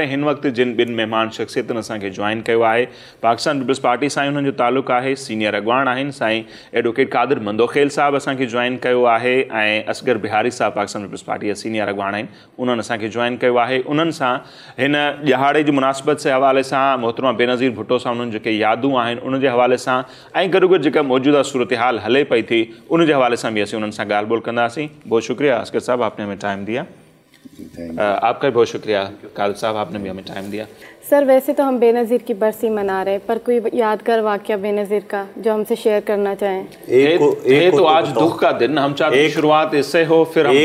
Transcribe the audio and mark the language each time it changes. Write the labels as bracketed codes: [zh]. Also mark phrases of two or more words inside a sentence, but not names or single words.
[sd] हिन वक्त जिन बिन मेहमान शख्सियतनि असांखे [ur] جوائن کیا ہے, [sd] पाकिस्तान पीपल्स पार्टी सां उन्हनि जो ताल्लुक़ है, सीनियर अगवान आहिनि साईं एडवोकेट कादिर मंदोखेल साहब असांखे [ur] جوائن کیا ہے, [sd] असगर बिहारी साहब पाकिस्तान पीपल्स पार्टी सीनियर अगवान आहिनि, उन्हनि असांखे [ur] جوائن کیا ہے. [sd] उन्हनि सां हिन ॾिहाड़े जी मुनासिबत से हवाले से मोहतरमा बेनज़ीर भुट्टो सां उन्हनि जेके यादूं आहिनि उन जे हवाले सां ऐं गॾोगॾु जेका मौजूदा सूरत हाल हले पई थी उन जे हवाले से भी असीं उन्हनि सां ॻाल्हि ॿोल कंदासीं। [ur] بہت شکریہ اصغر صاحب، آپ نے ہمیں ٹائم دیا۔ آپ کا بھی بہت شکریہ قادر صاحب، آپ نے بھی ہمیں ٹائم دیا. سر ویسے تو ہم بینظیر کی برسی منا رہے ہیں، پر کوئی یادگار واقعہ بینظیر کا جو ہم سے شیئر کرنا چاہیں? ایک تو آج دکھ کا دن، ہم چاہتے ہیں شروعات اس سے ہو، پھر ہم